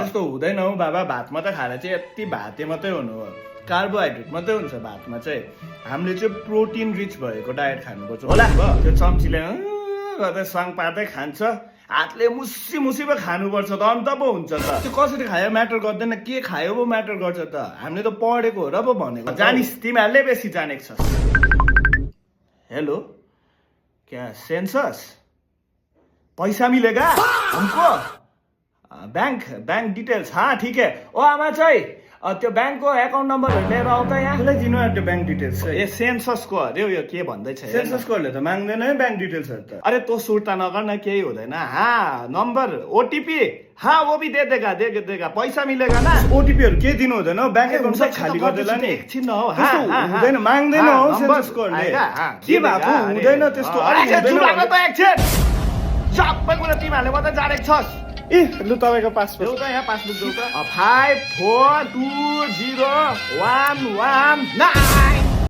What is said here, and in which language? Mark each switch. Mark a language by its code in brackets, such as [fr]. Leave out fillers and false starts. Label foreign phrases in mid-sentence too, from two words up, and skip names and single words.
[ne] त्यस्तो हुँदैन हौ बाबा भात मात्रै खाएर चाहिँ यति भाते मात्रै हुनु हो कार्बोहाइड्रेट मात्रै हुन्छ भातमा चाहिँ हामीले चाहिँ [en] protein rich [ne] भएको डायट खानुपर्छ होला त्यो चम्चीले गर्दै सङ पार्दै खान्छ हातले मुसी पो खानुपर्छ त अन्त पो हुन्छ त त्यो कसरी खायो म्याटर गर्दैन के खायो पो म्याटर गर्छ त हामीले त पढेको हो र पो भनेको जानिस् तिमीहरूले बेसी जानेको छस् [hi] हेलो क्या सेंसस पैसा मिलेगा हमको [en] bank details [hi] हाँ ठीक है [ne] ओ आमा चाहिँ त्यो ब्याङ्कको एकाउन्ट नम्बरहरू लिएर आउँदा यहाँ कसलाई दिनु त्यो [en] bank details [ne] ए सेन्ससको अरे यो के भन्दैछ सेन्ससकोहरूले त माग्दैन है ब्याङ्क डिटेल्सहरू त [hi] अरे तो [ne] सुर्ता नगर न केही हुँदैन [hi] हाँ नम्बर ओटीपी हाँ वो भी दे देगा पैसा मिलेगा ना [ne] ओटीपीहरू के दिनु हुँदैन ब्याङ्क एकाउन्ट सब खाली गरिदेला नि एकछिन हो हुँदैन माग्दैन हौ सेन्ससकोहरूले के भएको हुँदैन त्यस्तो सबै कुरा तिमीहरूले मात्रै जानेको छस् ए लु तपाईँको पासपोर्ट देऊ त यहाँ पासबुक देऊ त 542011